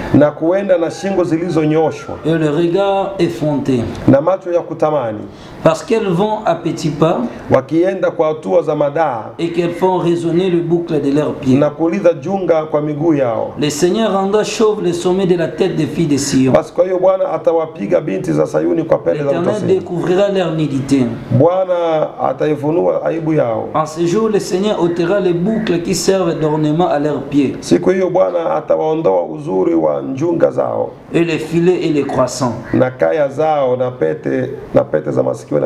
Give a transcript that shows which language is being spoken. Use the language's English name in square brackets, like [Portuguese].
[Swahili] na kuenda na shingo zilizonyoshwa [French] et le regard effronté, [Swahili] na macho ya kutamani, [French] parce qu'elles vont à petits pas [Swahili] wakienda kwa hatua za madaa [French] et qu'elles font résonner le boucle de leurs pieds. [Swahili] na kuuliza junga kwa miguu yao. [French] Le Seigneur rendra chauve le sommet de la tête des filles de Sion. [Swahili] Basi kwa hiyo Bwana atawapiga binti za Sayuni kwa pele za [French] L'Éternel [Swahili] utosini. [French] découvrira leur nudité. [Swahili] Bwana ataifunua aibu yao. [French] En ce jour, le Seigneur ôtera les boucles qui servent d'ornement à leurs pieds [Swahili] Siku hiyo Bwana atawaondoa uzuri wa njunga zao [French] et les filets et les croissants, [Swahili] na kaya zao na pete za masikio na